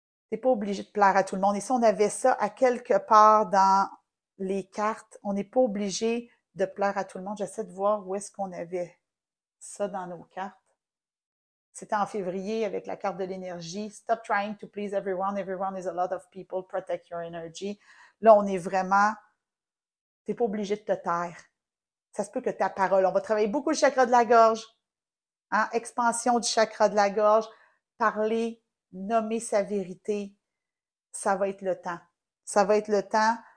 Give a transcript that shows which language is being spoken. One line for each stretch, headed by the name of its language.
French: T'es pas obligé de plaire à tout le monde. Et si on avait ça à quelque part dans les cartes, on n'est pas obligé de plaire à tout le monde. J'essaie de voir où est-ce qu'on avait ça dans nos cartes. C'était en février avec la carte de l'énergie.
English: Stop trying to please everyone. Everyone is a lot of people. Protect your energy.
French: Là, on est vraiment... T'es pas obligé de te taire. Ça se peut que ta parole... On va travailler beaucoup le chakra de la gorge. Hein? Expansion du chakra de la gorge. Parler, nommer sa vérité. Ça va être le temps. Ça va être le temps.